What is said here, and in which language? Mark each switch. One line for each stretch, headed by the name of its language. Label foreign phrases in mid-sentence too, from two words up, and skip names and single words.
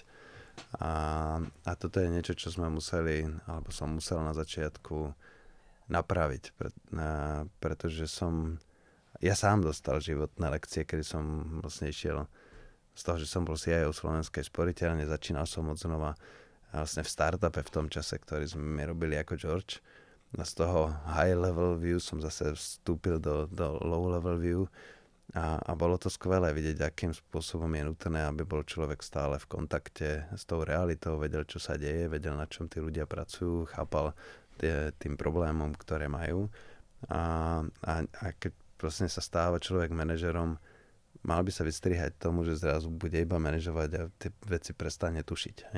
Slovak: A toto je niečo, čo sme museli, alebo som musel na začiatku napraviť, pretože ja sám dostal životné lekcie, kedy som vlastne išiel z toho, že som bol CIO Slovenskej sporiteľne, začínal som od znova vlastne v startupe v tom čase, ktorý sme robili ako George. A z toho
English: high level view
Slovak: som zase vstúpil do
English: low level view
Slovak: a bolo to skvelé vidieť, akým spôsobom je nutné, aby bol človek stále v kontakte s tou realitou, vedel, čo sa deje, vedel, na čom tí ľudia pracujú, chápal tým problémom, ktoré majú. A keď vlastne sa stáva človek manažerom, mal by sa vystrihať tomu, že zrazu bude iba manažovať a tie veci prestane tušiť.